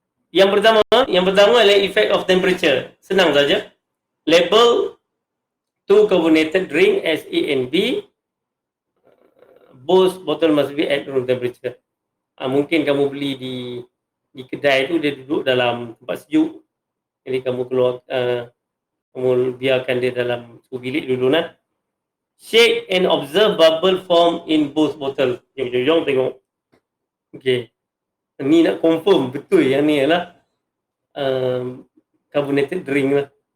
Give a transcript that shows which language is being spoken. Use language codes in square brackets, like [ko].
[ms] Yang pertama adalah [en] effect of temperature. [ms] Senang saja. [en] Label 2 carbonated drink as A and B. Both bottle must be at room temperature. [ms] Mungkin kamu beli di kedai tu dia duduk dalam tempat sejuk. Jadi kamu keluar, kamu biarkan dia dalam suhu bilik dulu nah. [en] Shake and observe bubble form in both bottle. [ms] Jom tengok. Okey. Ni nak confirm betul yang ni adalah carbonated drink lah.